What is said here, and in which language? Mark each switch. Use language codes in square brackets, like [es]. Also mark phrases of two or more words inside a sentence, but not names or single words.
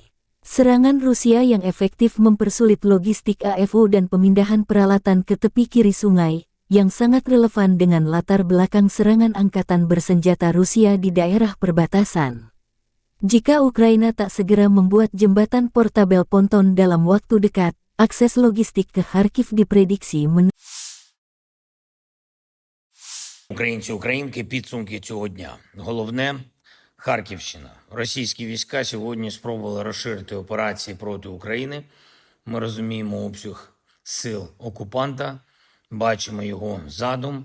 [id] Serangan Rusia yang efektif mempersulit logistik AFU dan pemindahan peralatan ke tepi kiri sungai, yang sangat relevan dengan latar belakang serangan Angkatan Bersenjata Rusia di daerah perbatasan. Jika Ukraina tak segera membuat jembatan portabel ponton dalam waktu dekat, akses logistik ke Kharkiv diprediksi [uk] Українці, українки, підсумки цього дня. Головне – Харківщина. Російські війська сьогодні спробували розширити операції проти України. Ми розуміємо обсяг сил окупанта, бачимо його задум.